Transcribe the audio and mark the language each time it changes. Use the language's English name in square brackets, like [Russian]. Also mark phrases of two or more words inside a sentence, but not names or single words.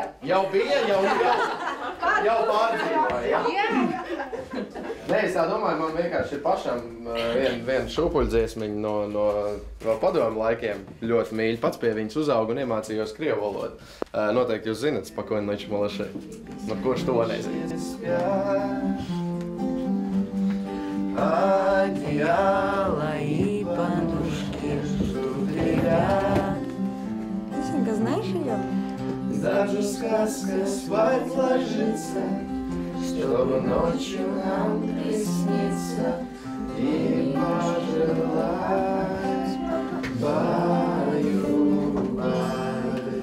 [Latvian] Jau bija, jau pārdzīvoja. Jā. Nē, es tā domāju, man vienkārši ir pašam viena šūpuļdziesmiņa no padomu laikiem. Ļoti mīļi. Pats pie viņas uzaugu un iemācījos krievu valodu. Noteikti jūs zinat, [Russian] спокойной ночи малыши. [Latvian] No kurš to nezina? [Russian] Одеяло и подушки ждут ребят. Тихонько, знаешь ее? Даже сказка спать ложится, чтобы ночью нам присниться и пожелать баю-бай.